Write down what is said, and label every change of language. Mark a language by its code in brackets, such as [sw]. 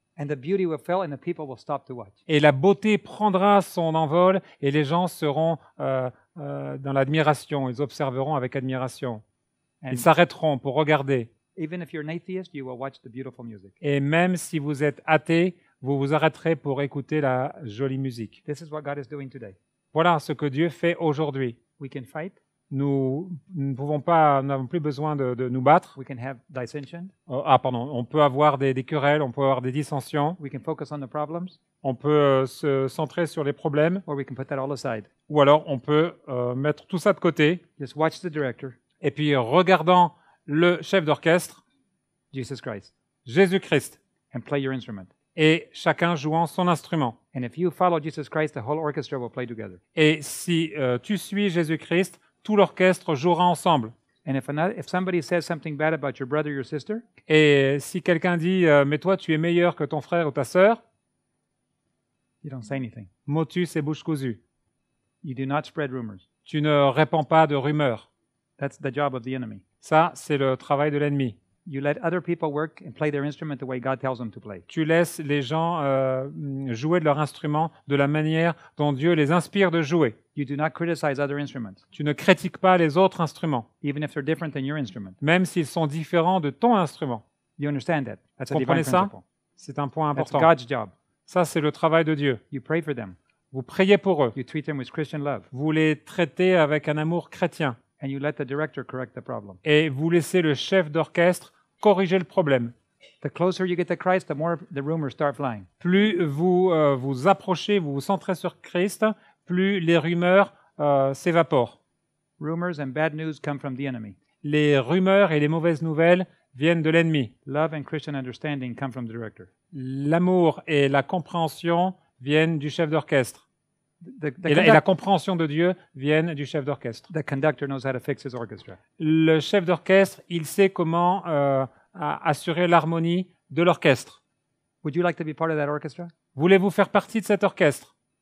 [en] And the beauty will fill and the people will stop to watch. [fr] Et la beauté prendra son envol et les gens seront dans l'admiration, ils observeront avec admiration. [en] And [fr] Ils s'arrêteront pour regarder. [en] even if you're an atheist, you will watch the beautiful music. [fr] Et même si vous êtes athée, vous vous arrêterez pour écouter la jolie musique. [en] This is what God is doing today. [fr] Voilà ce que Dieu fait aujourd'hui. [en] We can fight, [fr] Nous n'avons plus besoin de nous battre. [en] we can have dissension, [fr] On peut avoir des querelles, on peut avoir des dissensions, [en] we can focus on the problems, [fr] on peut se centrer sur les problèmes, [en] or we can put that all aside. [fr] ou alors on peut mettre tout ça de côté. [en] Just watch the director, [fr] Et puis, regardant le chef d'orchestre, [en] Jesus Christ, [fr] Jésus-Christ, [en] and play your instrument. [fr] et chacun jouant son instrument. [en] And if you follow Jesus Christ, the whole orchestra will play together. [fr] Et si tu suis Jésus-Christ, tout l'orchestre jouera ensemble. [en] And if somebody says something bad about your brother or your sister, [fr] Et si quelqu'un dit « Mais toi, tu es meilleur que ton frère ou ta sœur », [en] you don't say anything. [fr] motus et bouche cousue. [en] You do not spread rumors. [fr] Tu ne répands pas de rumeurs. [en] That's the job of the enemy. [fr] Ça, c'est le travail de l'ennemi. [en] You let other people work and play their instrument the way God tells them to play. [fr] Tu laisses les gens jouer de leur instrument de la manière dont Dieu les inspire de jouer. [en] You do not criticize other instruments, [fr] Tu ne critiques pas les autres instruments, [en] even if they're different than your instrument. [fr] même s'ils sont différents de ton instrument. [en] You understand that? That's a [fr] Comprenez [en] divine [fr] ça? [en] principle. [fr] C'est un point [en] That's [fr] important. [en] God's job. [fr] Ça, c'est le travail de Dieu. [en] You pray for them. [fr] Vous priez pour eux. [en] You treat them with Christian love. [fr] Vous les traitez avec un amour chrétien. [en] And you let the director correct the problem. [fr] Et vous laissez le chef d'orchestre corriger le problème. [en] The closer you get to Christ, the more the rumors start flying. [fr] Plus vous vous approchez, vous vous centrez sur Christ, plus les rumeurs s'évaporent. [en] Rumors and bad news come from the enemy. [fr] Les rumeurs et les mauvaises nouvelles viennent de l'ennemi. [en] Love and Christian understanding come from the director. [fr] L'amour et la compréhension viennent du chef d'orchestre. [en] The [fr] Et la compréhension de Dieu viennent du chef d'orchestre. [en] the conductor knows how to fix his orchestra. [fr] Le chef d'orchestre, il sait comment assurer l'harmonie de l'orchestre. [en] Would you like to be part of that orchestra? [fr] Voulez-vous faire partie de cet orchestre?